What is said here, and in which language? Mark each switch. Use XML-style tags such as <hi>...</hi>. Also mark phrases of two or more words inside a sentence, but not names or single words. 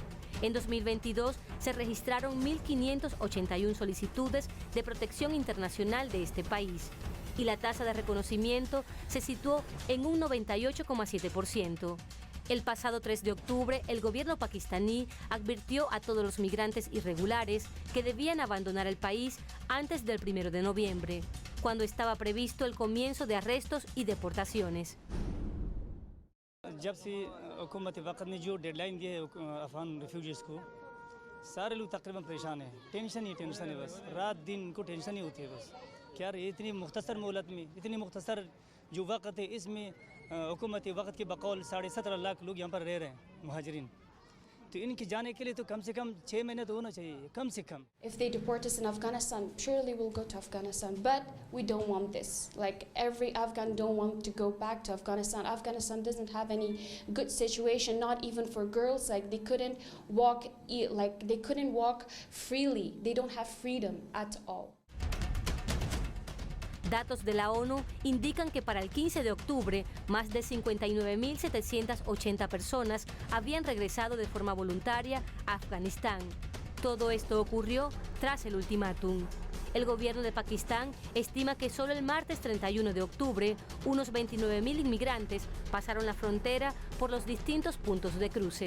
<es>En 2022 se registraron 1.581 solicitudes de protección internacional de este país y la tasa de reconocimiento se situó en un 98,7%. El pasado 3 de octubre, el gobierno pakistaní advirtió a todos los migrantes irregulares que debían abandonar el país antes del 1 de noviembre, cuando estaba previsto el comienzo de arrestos y deportaciones.</es> <ur>جب سے حکومت وقت نے جو ڈیڈلائن دی ہے</ur> <en>Afghan refugees</en> <ur>کو سارے لوگ تقریباً پریشان ہیں ٹینشن ہے بس رات دن ان کو ٹینشن ہی ہوتی ہے بس کیا یہ اتنی مختصر مہلت میں اتنی مختصر جو وقت ہے اس میں حکومت وقت کے بقول 17.5 لاکھ لوگ یہاں پر رہ رہے ہیں مہاجرین تو ان کے جانے کے لیے تو کم سے کم 6 مہینے تو ہونا چاہیے کم سے کم</ur> <en>If they deport us in Afghanistan, surely we'll go to Afghanistan, but we don't want this. Like every Afghan don't want to go back to Afghanistan. Afghanistan doesn't have any good situation, not even for girls. Like they couldn't walk freely. They don't have freedom at all.</en> <es>Datos de la ONU indican que para el 15 de octubre, más de 59.780 personas habían regresado de forma voluntaria a Afganistán. Todo esto ocurrió tras el ultimátum. El gobierno de Pakistán estima que solo el martes 31 de octubre, unos 29.000 inmigrantes pasaron la frontera por los distintos puntos de cruce.</es>